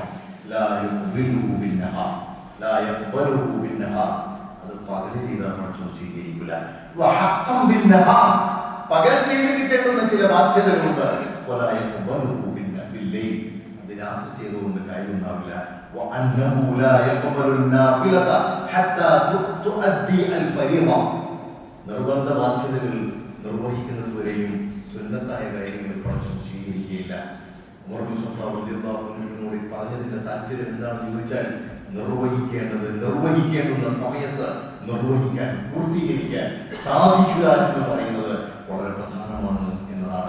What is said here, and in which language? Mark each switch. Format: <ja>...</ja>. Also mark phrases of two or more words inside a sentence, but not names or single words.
<ar>لا يقبله بالنهار، لا يقبله بالنهار.</ar> <ml>അത് പകൽ ചെയ്താൽ മാത്രം സ്വീകരിക്കില്ല.</ml> <ar>وحقا بالنهار,</ar> <ml>പകൽ ചെയ്ത് കിട്ടേണ്ടുന്ന ചില ബാധ്യതകളുണ്ട്.</ml> <ar>ولا يقبله بالليل,</ar> <ml>അത് രാത്രി ചെയ്തുകൊണ്ട് കാര്യമുണ്ടാവില്ല.</ml> <ar>وأنه لا يقبل النافلة حتى تؤدي الفريضة.</ar> <ml>നിർബന്ധ ബാധ്യതകൾ നിർവഹിക്കുന്നത് വരെയും സുന്നത്തായ കാര്യങ്ങൾ പലതും സ്വീകരിക്കുകയില്ല. ഉമർ ഇബ്നു ഖത്താബ് റളിയല്ലാഹു അൻഹുവിനോട് പറഞ്ഞതിന്റെ താല്പര്യം എന്താണെന്ന് ചോദിച്ചാൽ, നിർവഹിക്കേണ്ടുന്ന സമയത്ത് നിർവഹിക്കാൻ, പൂർത്തീകരിക്കാൻ സാധിക്കുക എന്ന് പറയുന്നത് വളരെ പ്രധാനമാണ് എന്നതാണ്.</ml>